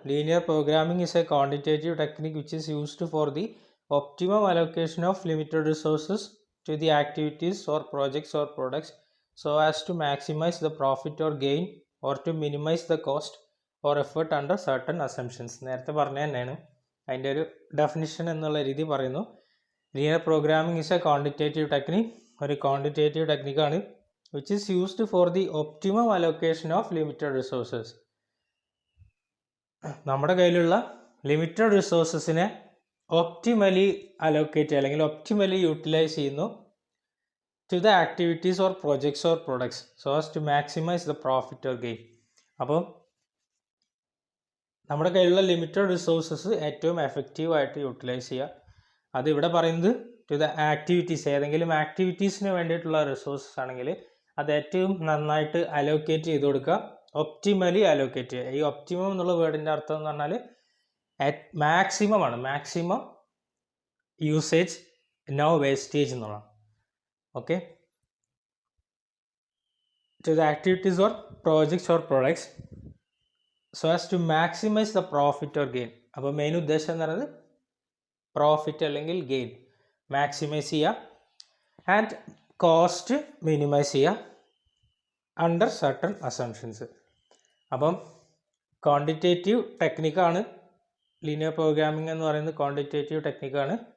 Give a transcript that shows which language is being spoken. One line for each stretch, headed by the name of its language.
English: Linear programming is a quantitative technique which is used for the optimum allocation of limited resources to the activities or projects or products so as to maximize the profit or gain or to minimize the cost or effort under certain assumptions.
Malayalam: നേരത്തെ പറഞ്ഞ തന്നെയാണ് അതിൻ്റെ ഒരു definition എന്നുള്ള രീതി പറയുന്നു.
English: linear programming is a quantitative technique,
Malayalam: ഒരു quantitative ടെക്നിക്കാണ്
English: which is used for the optimum allocation of limited resources.
Malayalam: നമ്മുടെ കയ്യിലുള്ള ലിമിറ്റഡ് റിസോഴ്സസിനെ ഒപ്റ്റിമലി അലോക്കേറ്റ് അല്ലെങ്കിൽ ഒപ്റ്റിമലി യൂട്ടിലൈസ് ചെയ്യുന്നു
English: to the activities or projects or products so as to maximize the profit or gain.
Malayalam: അപ്പോൾ നമ്മുടെ കയ്യിലുള്ള limited resources ഏറ്റവും എഫക്റ്റീവായിട്ട് utilise ചെയ്യുക. അത് ഇവിടെ പറയുന്നത് ടു ദ ആക്ടിവിറ്റീസ്, ഏതെങ്കിലും ആക്ടിവിറ്റീസിന് വേണ്ടിയിട്ടുള്ള റിസോഴ്സസ് ആണെങ്കിൽ അത് ഏറ്റവും നന്നായിട്ട് അലോക്കേറ്റ് ചെയ്ത് കൊടുക്കുക, ഒപ്റ്റിമലി അലോക്കേറ്റ് ചെയ്യുക. ഈ ഒപ്റ്റിമം എന്നുള്ള വേർഡിൻ്റെ അർത്ഥം എന്ന് പറഞ്ഞാൽ മാക്സിമം ആണ്, മാക്സിമം യൂസേജ്, നോ വേസ്റ്റേജ് എന്നുള്ളതാണ്.
English: Okay, to the activities or projects or products so as to maximize the profit or gain.
Malayalam: അപ്പോൾ മെയിൻ ഉദ്ദേശം എന്ന് പറയുന്നത് പ്രോഫിറ്റ് അല്ലെങ്കിൽ ഗെയിൻ മാക്സിമൈസ് ചെയ്യുക ആൻഡ് കോസ്റ്റ് മിനിമൈസ് ചെയ്യുക
English: Under certain assumptions.
Malayalam: അപ്പം ക്വാണ്ടിറ്റേറ്റീവ് ടെക്നിക്കാണ് ലീനിയർ പ്രോഗ്രാമിംഗ് എന്ന് പറയുന്നത്, ക്വാണ്ടിറ്റേറ്റീവ് ടെക്നിക്കാണ്.